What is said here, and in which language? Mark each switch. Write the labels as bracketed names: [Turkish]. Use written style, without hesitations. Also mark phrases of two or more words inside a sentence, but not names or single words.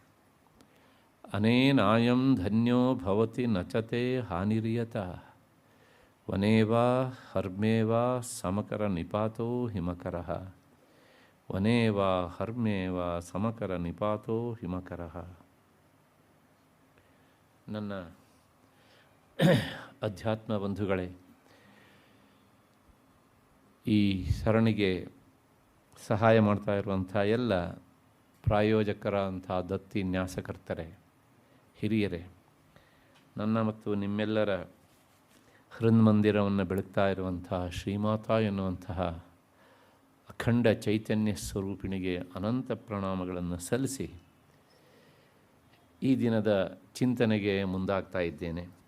[Sanskrit] ಅನೇನಾಯಂ ಧನ್ಯೋ ಭವತಿ ನಚತೆ ಹಾನಿರಿಯತ ವನೇವಾ ಹರ್ಮೇವಾ ಸಮಕರ ನಿಪಾತೋ ಹಿಮಕರಃ ವನೇವಾ ಹರ್ಮೇವಾ ಸಮಕರ ನಿಪಾತೋ ಹಿಮಕರಃ. [Kannada] ನನ್ನ ಅಧ್ಯಾತ್ಮ ಬಂಧುಗಳೇ, ಈ ಸರಣಿಗೆ ಸಹಾಯ ಮಾಡ್ತಾ ಇರುವಂಥ ಎಲ್ಲ ಪ್ರಾಯೋಜಕರ ಅಂಥ ದತ್ತಿ ನ್ಯಾಸಕರ್ತರೆ, ಹಿರಿಯರೇ, ನನ್ನ ಮತ್ತು ನಿಮ್ಮೆಲ್ಲರ ಹೃನ್ಮಂದಿರವನ್ನು ಬೆಳಗ್ತಾ ಇರುವಂತಹ ಶ್ರೀಮಾತಾ ಎನ್ನುವಂತಹ ಅಖಂಡ ಚೈತನ್ಯ ಸ್ವರೂಪಿಣಿಗೆ ಅನಂತ ಪ್ರಣಾಮಗಳನ್ನು ಸಲ್ಲಿಸಿ ಈ ದಿನದ ಚಿಂತನೆಗೆ ಮುಂದಾಗ್ತಾ ಇದ್ದೇನೆ.